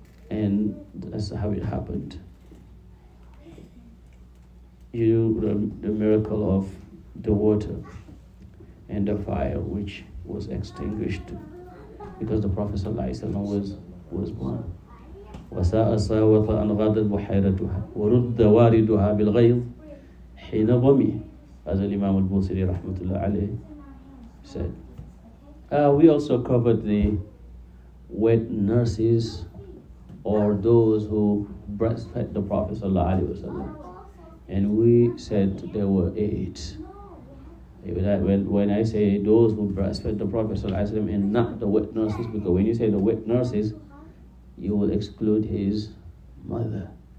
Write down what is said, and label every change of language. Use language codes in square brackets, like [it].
[en] And that's how it happened. The miracle of the water and the fire which was extinguished because the Prophet ﷺ was born. [ar] وَسَاءَ سَاوَةَ أَنْ غَادَتْ بُحَيْرَتُهَا وَرُدَّ وَارِدُهَا بِالْغَيْظِ حِينَ ضَمِي, [en] as Imam al-Busiri rahmatullah alayhi said. We also covered the wet nurses, or those who breastfed the Prophet ﷺ. And we said there were 8. When I say those who breastfed the Prophet ﷺ and not the wet nurses, because when you say the wet nurses, you will exclude his mother.